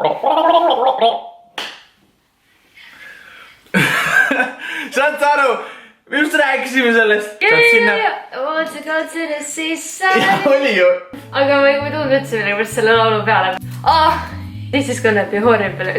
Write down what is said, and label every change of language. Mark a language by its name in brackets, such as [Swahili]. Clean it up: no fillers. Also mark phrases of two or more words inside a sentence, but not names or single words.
[Estonian] Saad sa aru? Me just rääkisime sellest. [English] What's it got to the seaside? [Estonian] Oli ju. Aga ma ei tulnud üldse millegipärast selle laulu peale. [English] This is gonna be horrible.